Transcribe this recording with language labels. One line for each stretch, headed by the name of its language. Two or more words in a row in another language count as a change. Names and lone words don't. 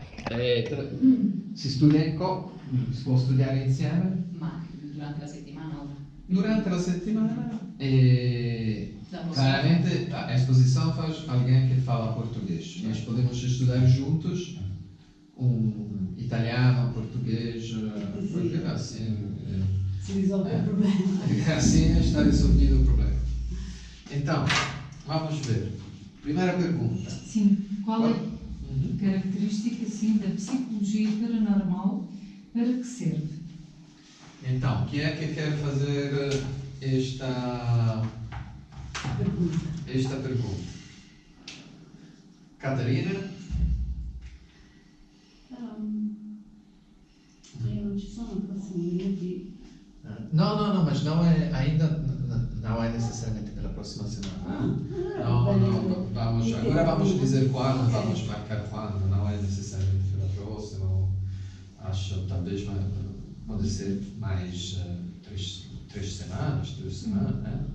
Italian: Si studia in si può studiare insieme? Ma durante la settimana o? Durante la settimana
Portuguese: claramente a exposição faz alguém que fala português. Nós podemos estudar juntos italiano, português, porque assim
Italian: Si risolve il problema.
Portuguese: assim está resolvido o problema. Então, vamos ver. Primeira pergunta. Sim, qual é a característica sim, da psicologia paranormal, para que serve? Então, quem é que quer fazer esta pergunta? Catarina?
Italian: Non ci sono prossimi minuti.
Portuguese: No, mas não é ainda, não é necessariamente pela próxima semana. Não, agora vamos dizer quando, vamos marcar quando, não é necessariamente pela próxima, acho talvez pode ser mais 3 semanas, 2 semanas, né?